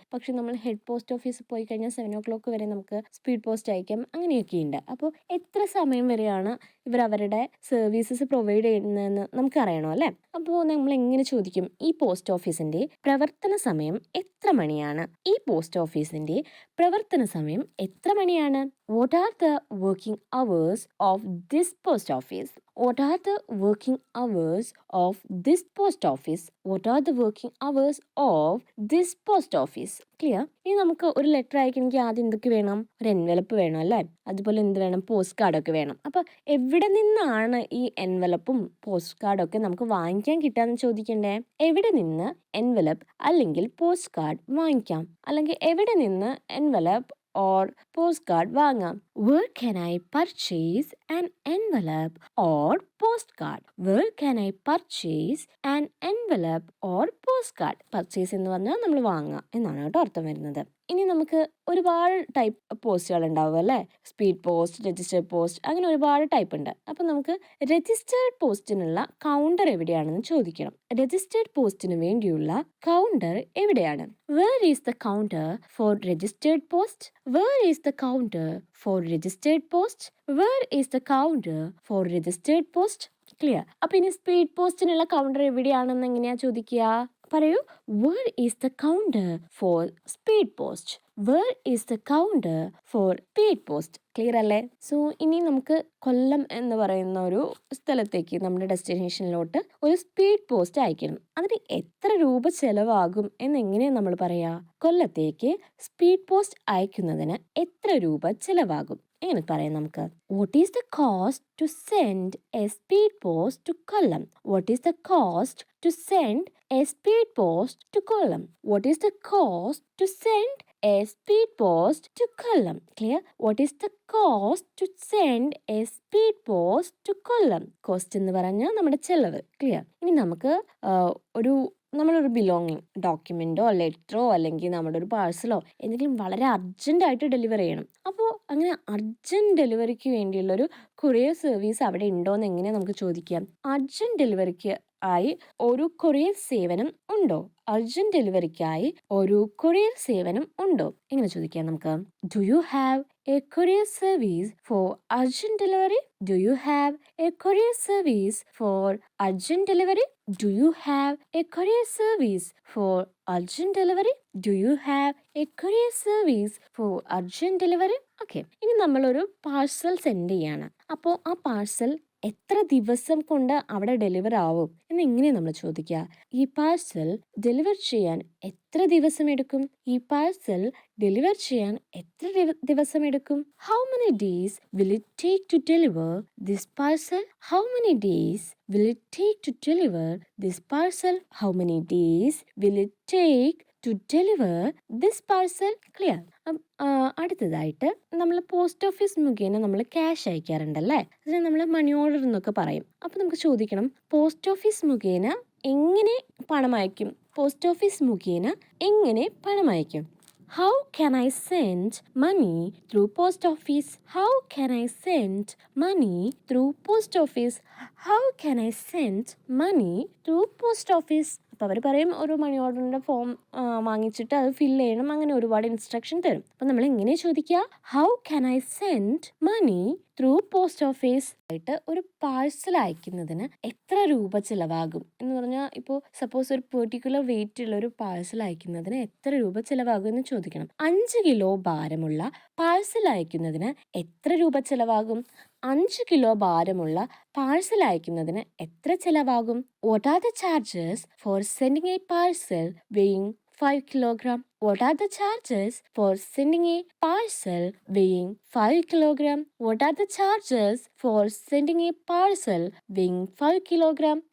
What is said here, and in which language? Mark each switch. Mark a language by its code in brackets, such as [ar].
[ml] പക്ഷെ നമ്മൾ head post ഓഫീസിൽ പോയി കഴിഞ്ഞാൽ 7:00 വരെ നമുക്ക് സ്പീഡ് പോസ്റ്റ് അയക്കാം. അങ്ങനെയൊക്കെയുണ്ട്. അപ്പോൾ എത്ര സമയം വരെയാണ് ഇവർ അവരുടെ സർവീസസ് പ്രൊവൈഡ് ചെയ്യുന്നതെന്ന് നമുക്കറിയണം അല്ലേ? അപ്പോൾ നമ്മൾ എങ്ങനെ ചോദിക്കും? ഈ പോസ്റ്റ് ഓഫീസിൻ്റെ പ്രവർത്തന സമയം എത്ര മണിയാണ്? ഈ പോസ്റ്റ് ഓഫീസിൻ്റെ പ്രവർത്തന സമയം എത്ര മണിയാണ്? [en] What are the working hours of this post office? What are the working hours of this post office? What are the working hours of this post office? Clear? [ml] ഇനി നമുക്ക് ഒരു ലെറ്റർ അയക്കണമെങ്കിൽ ആദ്യം എന്തൊക്കെ വേണം? ഒരു എൻവലപ്പ് വേണം അല്ലേ? അതുപോലെ എന്ത് വേണം? പോസ്റ്റ് കാർഡൊക്കെ വേണം. അപ്പോൾ എവിടെ നിന്നാണ് ഈ എൻവലപ്പും പോസ്റ്റ് കാർഡൊക്കെ നമുക്ക് വാങ്ങിക്കാൻ കിട്ടാന്ന് ചോദിക്കണ്ടേ? എവിടെ നിന്ന് എൻവലപ്പ് അല്ലെങ്കിൽ പോസ്റ്റ് കാർഡ് വാങ്ങിക്കാം? അല്ലെങ്കിൽ എവിടെ നിന്ന് എൻവലപ്പ് [en] or postcard [ml] വാങ്ങാം? [en] Where can I purchase an envelope or postcard? Where can I purchase an envelope or postcard? [ml] Purchase എന്ന് പറഞ്ഞാൽ നമ്മൾ വാങ്ങാം എന്നാണ് കേട്ടോ അർത്ഥം വരുന്നത്. ഇനി നമുക്ക് ഒരുപാട് ടൈപ്പ് പോസ്റ്റുകൾ ഉണ്ടാവും അല്ലേ? സ്പീഡ് പോസ്റ്റ്, രജിസ്റ്റേർഡ് പോസ്റ്റ്, അങ്ങനെ ഒരുപാട് ടൈപ്പ് ഉണ്ട്. അപ്പം നമുക്ക് രജിസ്റ്റേർഡ് പോസ്റ്റിനുള്ള കൗണ്ടർ എവിടെയാണെന്ന് ചോദിക്കണം. രജിസ്റ്റേർഡ് പോസ്റ്റിന് വേണ്ടിയുള്ള കൗണ്ടർ എവിടെയാണ്? [en] Where is the counter for registered post? Where is the counter for registered post? Where is the counter for registered post? Clear? [ml] അപ്പം ഇനി സ്പീഡ് പോസ്റ്റിനുള്ള കൗണ്ടർ എവിടെയാണെന്ന് എങ്ങനെയാ ചോദിക്കുക? പറയൂ. [en] Where is the counter for speed post? Where is the counter for speed post? [ml] Clear അല്ലേ? So ഇനി നമുക്ക് കൊല്ലം എന്ന് പറയുന്ന ഒരു സ്ഥലത്തേക്ക് നമ്മുടെ ഡെസ്റ്റിനേഷനിലോട്ട് ഒരു സ്പീഡ് പോസ്റ്റ് അയക്കണം. അതിന് എത്ര രൂപ ചെലവാകും എന്നെങ്ങനെയാണ് നമ്മൾ പറയാ? കൊല്ലത്തേക്ക് സ്പീഡ് പോസ്റ്റ് അയക്കുന്നതിന് എത്ര രൂപ ചെലവാകും എങ്ങനെ പറയാം നമുക്ക്? [en] What is the cost to send a speed post to Kollam? What is the cost to send a speed post to Kollam? What is the cost to send a speed post to Kollam? Clear? What is the cost to send a speed post to Kollam? [ml] Cost എന്ന് പറഞ്ഞാൽ നമ്മുടെ ചെലവ്. Clear? ഇനി നമുക്ക് നമ്മളൊരു belonging ഡോക്യുമെൻറ്റോ ലെറ്ററോ അല്ലെങ്കിൽ നമ്മുടെ ഒരു പാഴ്സലോ എന്തെങ്കിലും വളരെ അർജൻറ്റായിട്ട് ഡെലിവർ ചെയ്യണം. അപ്പോൾ അങ്ങനെ അർജൻറ്റ് ഡെലിവറിക്ക് വേണ്ടിയുള്ളൊരു കൊറിയർ സർവീസ് അവിടെ ഉണ്ടോയെന്ന് എങ്ങനെയാണ് നമുക്ക് ചോദിക്കാം? അർജൻറ്റ് ഡെലിവറിക്ക് ആയി ഒരു കൊറിയർ സേവനം ഉണ്ടോ? അർജൻറ്റ് ഡെലിവറിക്കായി ഒരു കൊറിയർ സേവനം ഉണ്ടോ? എങ്ങനെ ചോദിക്കാം നമുക്ക്? [en] Do you have a courier service for urgent delivery? Do you have a courier service for urgent delivery? Do you have a courier service for urgent delivery? Do you have a courier service for urgent delivery? Okay. [ml] ഇനി നമ്മളൊരു parcel send ചെയ്യാണ്. അപ്പോൾ ആ parcel എത്ര ദിവസം കൊണ്ട് അവിടെ deliver ആവും എന്നെങ്ങനെയാണ് നമ്മൾ ചോദിക്കുക? ഈ പാഴ്സൽ ഡെലിവർ ചെയ്യാൻ എത്ര ദിവസം എടുക്കും? ഈ പാഴ്സൽ ഡെലിവർ ചെയ്യാൻ എത്ര ദിവസം എടുക്കും? [en] How many days will it take to deliver this parcel? How many days will it take to deliver this parcel? How many days will it take to deliver this parcel? Clear? [ml] അടുത്തതായിട്ട് നമ്മൾ post office മുഖേന നമ്മൾ cash അയക്കാറുണ്ടല്ലേ? അതിനെ നമ്മൾ money order എന്നൊക്കെ പറയും. അപ്പോൾ നമുക്ക് ചോദിക്കണം, പോസ്റ്റ് ഓഫീസ് മുഖേന എങ്ങനെ പണം അയക്കും? പോസ്റ്റ് ഓഫീസ് മുഖേന എങ്ങനെ പണം അയക്കും? [en] How can I send money through post office? How can I send money through post office? How can I send money through post office? [ml] അപ്പോൾ അവർ പറയും ഒരു മണി ഓർഡറിൻ്റെ ഫോം വാങ്ങിച്ചിട്ട് അത് ഫില്ല് ചെയ്യണം, അങ്ങനെ ഒരുപാട് ഇൻസ്ട്രക്ഷൻ തരും. അപ്പോൾ നമ്മൾ എങ്ങനെ ചോദിക്കുക? [en] how can I send money through post office [ml] ആയിട്ട് ഒരു പാഴ്സൽ അയക്കുന്നതിന് എത്ര രൂപ ചിലവാകും എന്ന് പറഞ്ഞാൽ, ഇപ്പോൾ സപ്പോസ് ഒരു പെർട്ടിക്കുലർ വെയിറ്റ് ഉള്ള ഒരു പാഴ്സൽ അയക്കുന്നതിന് എത്ര രൂപ ചിലവാകും എന്ന് ചോദിക്കണം. 5 കിലോ ഭാരമുള്ള പാഴ്സൽ അയക്കുന്നതിന് എത്ര രൂപ ചിലവാകും? 5 കിലോ ഭാരമുള്ള പാഴ്സൽ അയക്കുന്നതിന് എത്ര ചിലവാകും? [en] What are the charges for sending a parcel weighing 5 kilogram? What are the charges for sending a parcel weighing 5 kilogram? What are the charges for sending a parcel weighing 5 kilogram?